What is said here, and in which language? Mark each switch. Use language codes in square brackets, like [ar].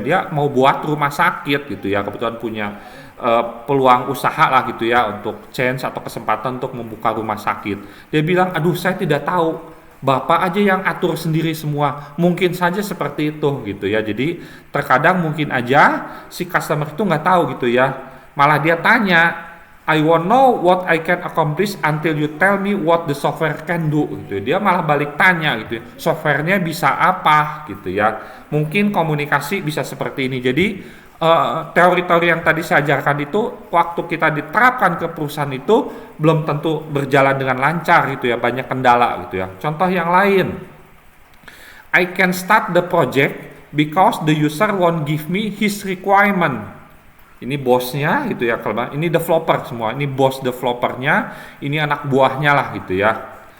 [id] Dia mau buat rumah sakit gitu ya. Kebetulan punya peluang usaha lah gitu ya, untuk chance atau kesempatan untuk membuka rumah sakit. Dia bilang, aduh saya tidak tahu, Bapak aja yang atur sendiri semua. Mungkin saja seperti itu gitu ya. Jadi terkadang mungkin aja si customer itu nggak tahu gitu ya. Malah dia tanya, [en] I won't know what I can accomplish until you tell me what the software can do [id] gitu. Dia malah balik tanya gitu ya, softwarenya bisa apa gitu ya. Mungkin komunikasi bisa seperti ini. Jadi teori-teori yang tadi saya ajarkan itu waktu kita diterapkan ke perusahaan itu belum tentu berjalan dengan lancar gitu ya, banyak kendala gitu ya. Contoh yang lain, [en] I can start the project because the user won't give me his requirement. [id] Ini bosnya gitu ya, kalau ini developer semua, ini bos developernya, ini anak buahnya lah gitu ya.